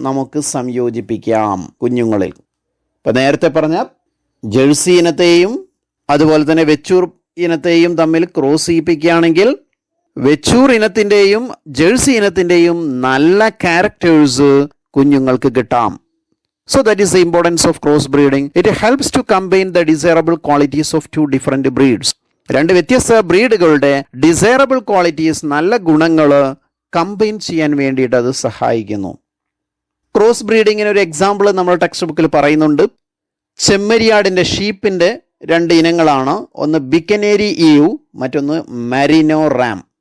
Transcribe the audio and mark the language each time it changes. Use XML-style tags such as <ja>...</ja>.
<ml>നമുക്ക് സംയോജിപ്പിക്കാം കുഞ്ഞുങ്ങളിൽ. ഇപ്പം നേരത്തെ പറഞ്ഞ ജേഴ്സി ഇനത്തെയും അതുപോലെ തന്നെ വെച്ചൂർ ഇനത്തെയും തമ്മിൽ ക്രോസ് ചെയ്യിപ്പിക്കുകയാണെങ്കിൽ വെച്ചൂർ ഇനത്തിൻ്റെയും ജേഴ്സി ഇനത്തിൻ്റെയും നല്ല ക്യാരക്ടേഴ്സ് കുഞ്ഞുങ്ങൾക്ക് കിട്ടാം.</ml> <en>So that is the importance of cross breeding. It helps to combine the desirable qualities of 2 different breeds.</en> <ml>2 വ്യത്യസ്ത ബ്രീഡുകളുടെ ഡിസൈറബിൾ ക്വാളിറ്റീസ്, നല്ല ഗുണങ്ങൾ കമ്പൈൻ ചെയ്യാൻ വേണ്ടിയിട്ട് അത് സഹായിക്കുന്നു. ക്രോസ് ബ്രീഡിങ്ങിന് ഒരു എക്സാമ്പിൾ നമ്മൾ ടെക്സ്റ്റ് ബുക്കിൽ പറയുന്നുണ്ട്. ചെമ്മരിയാടിൻ്റെ ഷീപ്പിൻ്റെ 2 ഇനങ്ങളാണ്. ഒന്ന് ബിക്കനേരി ഈവ്, മറ്റൊന്ന് മരിനോ റാം.</ml>